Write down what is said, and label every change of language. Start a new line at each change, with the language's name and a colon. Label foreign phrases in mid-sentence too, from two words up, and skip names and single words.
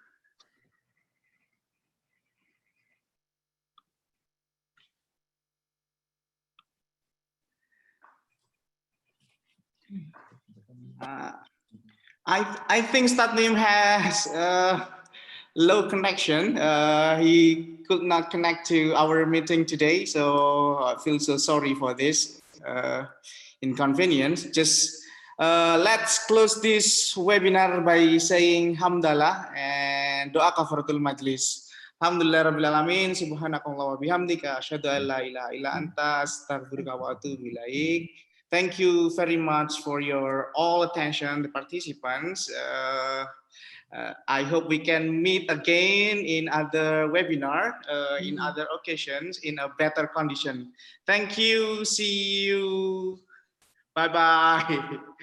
English: I think Ustadz Mim has low connection. He could not connect to our meeting today, so I feel so sorry for this inconvenience. Just let's close this webinar by saying hamdalah and doa
Arabic: كفارة المجلس. الحمد لله رب العالمين، سبحانك اللهم وبحمدك، أشهد أن لا إله إلا أنت، أستغفرك وأتوب إليك.
English: Thank you very much for your all attention, the participants. I hope we can meet again in other webinar, in other occasions, in a better condition. Thank you. See you. Bye-bye.